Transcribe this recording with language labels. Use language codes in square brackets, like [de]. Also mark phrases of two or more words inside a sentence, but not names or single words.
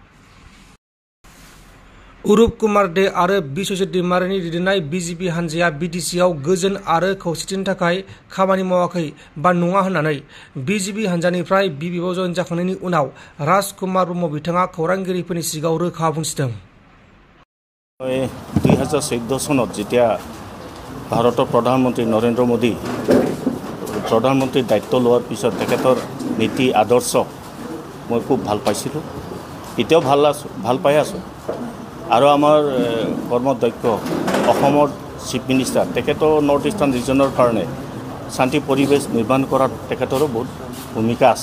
[brx] उरुप कुमार दे आरो बिश्वजित दैमारिनि दैदेननाय बिजेपि हानजाया बिटिसिआव गोजोन आरो खौसेथिनि थाखाय खामानि मावाखै बा नङा होननानै बिजेपि हानजानिफ्राय बिबिआव जयेन जाखांनायनि उनाव राजकुमार ब्रह्म बिथाङा खौरांगिरिफोरनि सिगाङाव रोखा बुंथिदों। [as] 2014 सনত যেতিয়া ভাৰতৰ প্ৰধানমন্ত্ৰী নৰেন্দ্ৰ মোদী প্ৰধানমন্ত্ৰীৰ দায়িত্ব লোৱাৰ পিছত তেখেতৰ নীতি আদৰ্শ মই খুব ভাল পাইছিলোঁ, এতিয়াও ভাল পাই আছোঁ। আৰু আমাৰ কৰ্মদক্ষ অসমৰ [en] chief minister [as] তেখেতৰ [en] north eastern region [as] কাৰণে শান্তি পৰিৱেশ নিৰ্মাণ কৰাত তেখেতৰো বহুত ভূমিকা আছে।